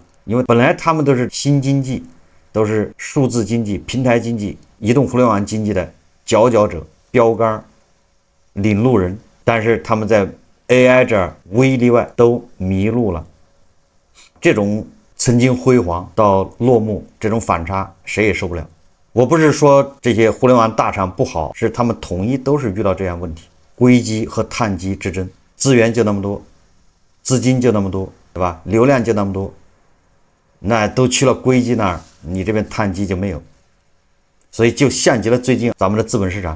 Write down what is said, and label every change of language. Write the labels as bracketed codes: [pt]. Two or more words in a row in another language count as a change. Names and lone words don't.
[zh] 因為本來他們都是新經濟，都是數字經濟、平台經濟、移動互聯網經濟的佼佼者、標杆、領路人，但是他們在 AI 這兒無一例外都迷路了。這種曾經輝煌到落幕，這種反差誰也受不了。我不是說這些互聯網大廠不好，是他們統一都是遇到這樣問題，硅基和碳基之爭，資源就那麼多，資金就那麼多，對吧？流量就那麼多，那都去了硅基那兒，你這邊碳基就沒有，所以就像极了最近咱們的資本市場。